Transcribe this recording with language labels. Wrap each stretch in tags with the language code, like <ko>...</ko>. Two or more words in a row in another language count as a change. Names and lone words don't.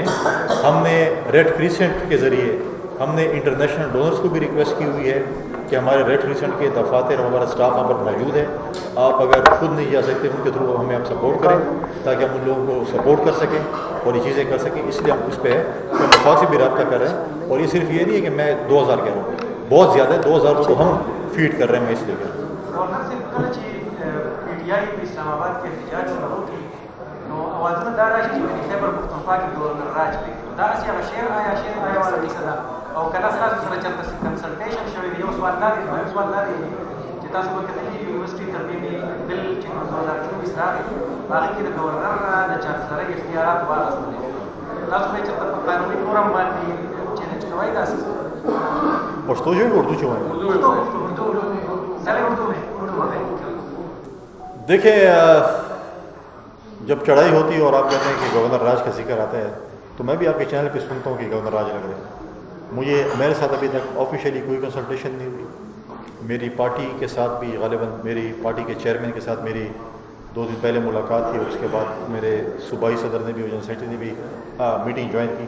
<ur>ہم نے ریڈ کریسنٹ کے ذریعے ہم نے</ur> <en>international donors</en> <ur>کو بھی ریکویسٹ کی ہوئی ہے کہ ہمارے ریڈ کریسنٹ کے دفاتر اور ہمارا اسٹاف وہاں پر موجود ہے، آپ اگر خود نہیں جا سکتے ان کے تھرو ہمیں آپ سپورٹ کریں تاکہ ہم ان لوگوں کو سپورٹ کر سکیں اور یہ چیزیں کر سکیں۔ اس لیے ہم اس پہ ہم وفاق سے بھی رابطہ کر رہے ہیں، اور یہ صرف یہ نہیں ہے کہ میں 2,000 کہہ رہا ہوں، بہت زیادہ ہے، 2,000 کو تو ہم فیڈ کر رہے ہیں، میں اس لیے کہہ رہا ہوں۔</ur> <ps>اسلام آباد کے احتجاج شروع ہوگی نو اوازونه دا راشي چې خیبر پښتونخوا کې گورنر راج کوي دا چې هغه شعر آیا والا کیسه ده او کله ستاسو سره چېرته کنسلټیشن شوی دی؟ یو سوال دا دی چې تاسو به کتلي یونیورسټي ترمیمي بل چې 2024 راغی هغه کې د گورنر د چانسلرۍ اختیارات واخیستل تاسو به چېرته په قانوني فورم باندې چیلنج کوئ داسې؟</ps> <ur>پښتو جو اردو جو ہے دیکھیں، جب چڑھائی ہوتی ہے اور آپ کہتے ہیں کہ گورنر راج کا ذکر آتا ہے تو میں بھی آپ کے چینل پہ سنتا ہوں کہ گورنر راج لگ رہے ہیں۔ میرے ساتھ ابھی تک آفیشیلی کوئی کنسلٹیشن نہیں ہوئی۔ میری پارٹی کے ساتھ بھی غالباً میری پارٹی کے چیئرمین کے ساتھ میری 2 دن پہلے ملاقات تھی، اور اس کے بعد میرے صوبائی صدر نے بھی اور</ur> <en>general secretary</en> <ur>نے بھی</ur> <en>meeting join</en> <ur>کی۔</ur>